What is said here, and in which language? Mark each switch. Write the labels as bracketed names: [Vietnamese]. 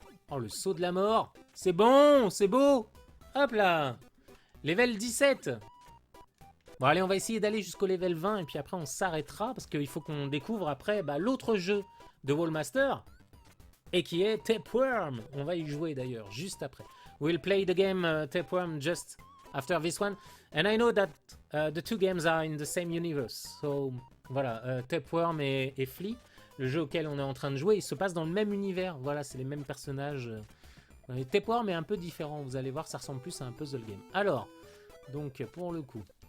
[French] Oh, le saut de la mort. C'est bon, c'est beau. Hop là. Level 17. Bon, allez, on va essayer d'aller jusqu'au level 20. Et puis après, on s'arrêtera. Parce qu'il faut qu'on découvre après l'autre jeu de Wallmaster. Et qui est Tapeworm. On va y jouer d'ailleurs, juste après. [English] We'll play the game Tapeworm just after this one. And I know that the two games are in the same universe. [French] So, voilà, Tapeworm et Flea, le jeu auquel on est en train de jouer, il se passe dans le même univers. Voilà, c'est les mêmes personnages. Tapeworm est un peu différent, vous allez voir, ça ressemble plus à un puzzle game. Alors, donc, pour le coup...